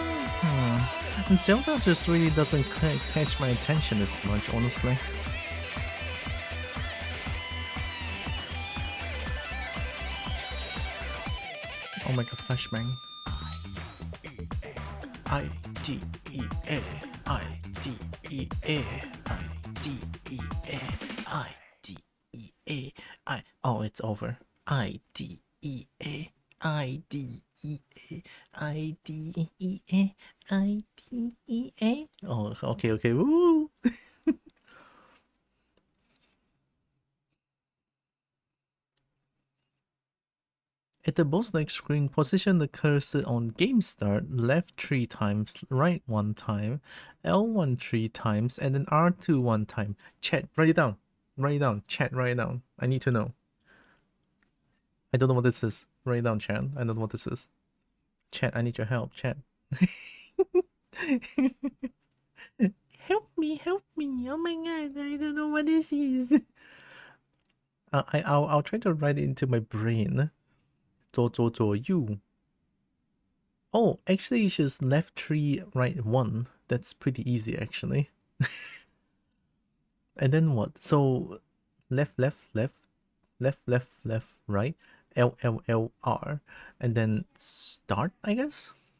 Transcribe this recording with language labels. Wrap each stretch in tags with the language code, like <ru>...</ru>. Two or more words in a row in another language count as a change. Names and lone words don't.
<en>Zelda just really doesn't catch my attention as much, honestly. Oh my god, flashbang. I-D-E-A, I-D-E-A, I-D-E-A, I-D-E-A, I... Oh, it's over. I-D-E-A, I-D-E-A, I-D-E-A, I-D-E-A. Oh, okay, woo! At the boss-like screen, position the cursor on game start, left 3 times, right 1 time, L1 3 times, and then R2 1 time. Chat, write it down. Write it down. Chat, write it down. I need to know. I don't know what this is. Write it down, chat. I don't know what this is. Chat, I need your help, chat. Help me. Oh my god, I don't know what this is. I'll try to write it into my brain.</en> <zh>左左左右.</zh> <en>Oh, actually it's just left 3, right 1. That's pretty easy actually. And then what? So left, right, L, L, L, R, and then start, I guess?</en>